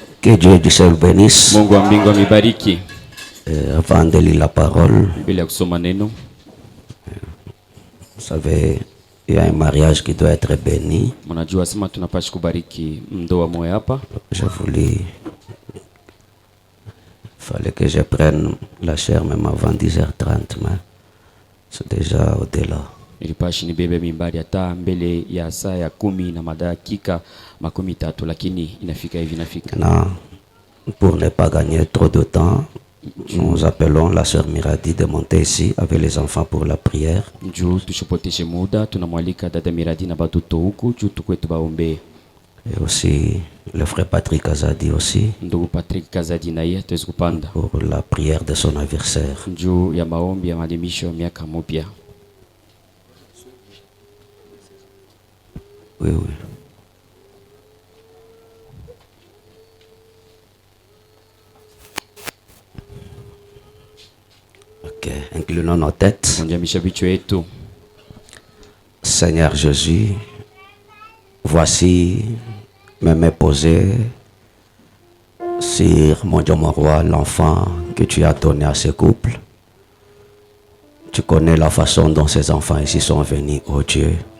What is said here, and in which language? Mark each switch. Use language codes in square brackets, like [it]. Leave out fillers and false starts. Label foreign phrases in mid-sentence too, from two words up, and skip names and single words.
[fr] Que Dieu du ciel bénisse. [sw] Mungu wa mbingu amibariki. [fr] Avant de lire la parole, [sw] Mbele ya kusoma neno, [fr] vous savez, il y a un mariage qui doit être béni. [sw] mnajua sema tunapaswa kubariki ndoa moja hapa. [fr] Je voulais, fallait que je prenne la chair même avant 10h30, mais c'est déjà au-delà. [sw] Nilipashi nibebe mimbari hata mbele ya saa ya 10 na madakika 30, lakini inafika hivi inafika. [fr] Maintenant, pour ne pas gagner trop de temps, nous appelons la sœur Miradi de monter ici avec les enfants pour la prière. [sw] Njoo tushipoteshe muda, tunamwalika dada Miradi na batoto huku juu tukwetu baombe. [fr] Et aussi le frère Patrick Azadi aussi [sw] Ndugu Patrick Kazadi na yeye tuweze kupanda [fr] pour la prière de son anniversaire. [sw] njoo ya maombi ya maadhimisho ya miaka mpya. [fr] Oui, oui. Ok, inclinons nos têtes. [sw] Tunjamisha vichwa yetu. [fr] Seigneur Jésus, voici mes mains posées sur mon Dieu, mon roi, l'enfant que tu as donné à ce couple. Tu connais la façon dont ces enfants ici sont venus, oh Dieu.